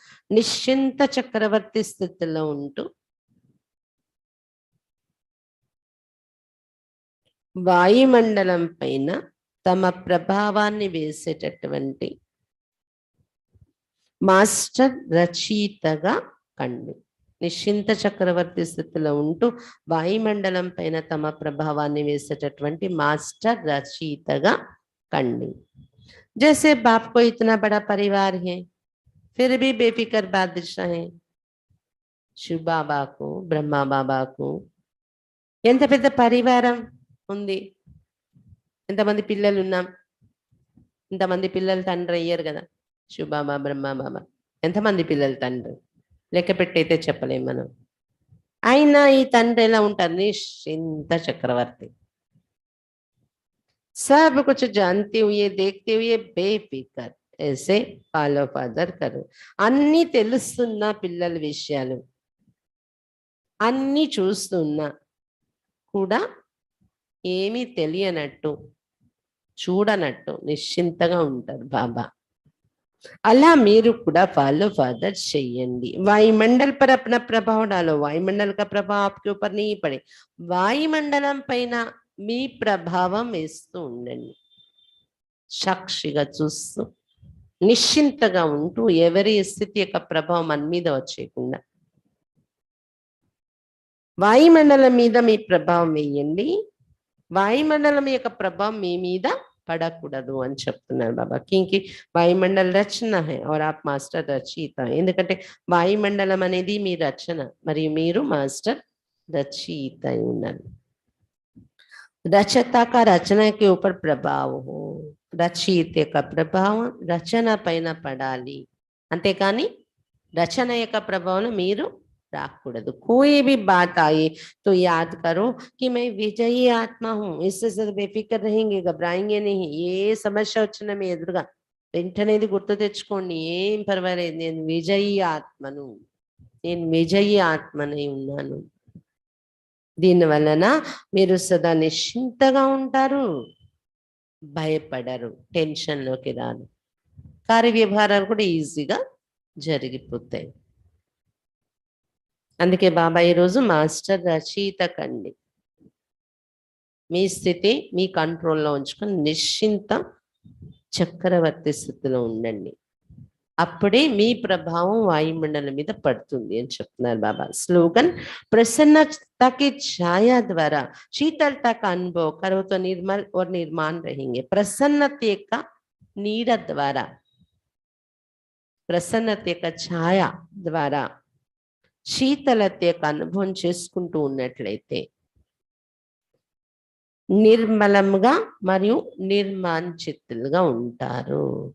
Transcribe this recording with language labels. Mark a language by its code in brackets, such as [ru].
[te] निश्चिंत चक्रवर्ती స్థితిలో ఉంటూ వాయుమండలం పైన తమ ప్రభావాన్ని వేసేటటువంటి మాస్టర్ రచయితగా కండి. నిశ్చింత చక్రవర్తి స్థితిలో ఉంటూ వాయుమండలం పైన తమ ప్రభావాన్ని వేసేటటువంటి మాస్టర్ రచయితగా కండి. [hi] जैसे बाप को इतना बड़ा परिवार है फिर भी बेफिक्र बादशाह है. शिव बाबा को ब्रह्मा बाबा को [te] ఎంత పెద్ద పరివారం ఉంది, ఎంతమంది పిల్లలు ఉన్నాం, ఇంతమంది పిల్లలు తండ్రి అయ్యారు కదా. శివబాబా బ్రహ్మ బాబా ఎంతమంది పిల్లలు తండ్రి లెక్క పెట్టయితే చెప్పలేం మనం. అయినా ఈ తండ్రి ఎలా ఉంటారు, నిశ్చింత చక్రవర్తి. [hi] सब कुछ जानते हुए देखते हुए बेफिक्र ऐसे ఫాలో ఫాదర్ కరు. [te] అన్ని తెలుస్తున్నా పిల్లల విషయాలు అన్ని చూస్తున్నా కూడా ఏమీ తెలియనట్టు చూడనట్టు నిశ్చింతగా ఉంటారు బాబా. అలా మీరు కూడా ఫాलो फादर చెయ్యండి. [hi] वायुमंडल पर अपना प्रभाव डालो. वायुमंडल का प्रभाव आपके ऊपर नहीं पड़े. [te] వాయుమండలం పైన మీ ప్రభావం వేస్తూ ఉండండి. సాక్షిగా చూస్తూ నిశ్చింతగా ఉంటూ ఎవరి స్థితి యొక్క ప్రభావం మన మీద వచ్చేయకుండా వాయుమండలం మీద మీ ప్రభావం వేయండి. వాయుమండలం యొక్క ప్రభావం మీ మీద పడకూడదు అని చెప్తున్నారు బాబా. [hi] క్యూంకి వాయుమండల రచన హై और आप మాస్టర్ రచయిత. [te] ఎందుకంటే వాయుమండలం అనేది మీ రచన మరియు మీరు మాస్టర్ రచయిత అయి ఉన్నారు. [hi] रचयिता का रचना के ऊपर प्रभाव हो. [te] రచయిత యొక్క ప్రభావం రచన పైన పడాలి, అంతేకాని రచన యొక్క ప్రభావం మీరు రాకూడదు. [hi] कोई भी बात आए तो याद करो कि मैं विजयी आत्मा हूँ. इससे ज्यादा बेफिक्र रहेंगे, घबराएंगे नहीं. [te] ఏ సమస్య వచ్చినా మీ ఎదురుగా వెంటనే ఇది గుర్తు తెచ్చుకోండి. ఏం పర్వాలేదు, నేను విజయీ ఆత్మను, నేను విజయీ ఆత్మనై ఉన్నాను. దీని వలన మీరు సదా నిశ్చింతగా ఉంటారు, భయపడరు, టెన్షన్లోకి రారు, కార్య వ్యవహారాలు కూడా ఈజీగా జరిగిపోతాయి. అందుకే బాబా ఈరోజు మాస్టర్ రచయిత కండి. మీ స్థితి మీ కంట్రోల్లో ఉంచుకొని నిశ్చింత చక్రవర్తి స్థితిలో ఉండండి. అప్పుడే మీ ప్రభావం వాయుమండలం మీద పడుతుంది అని చెప్తున్నారు బాబా. [hi] స్లోగన్, प्रसन्नता की छाया द्वारा शीतलता का अनुभव करो तो निर्मल और निर्माण रहेंगे. प्रसन्नता का [te] నీడ ద్వారా, ప్రసన్నత యొక్క ఛాయ ద్వారా శీతలత యొక్క అనుభవం చేసుకుంటూ ఉన్నట్లయితే నిర్మలంగా మరియు నిర్మాంచితులుగా ఉంటారు.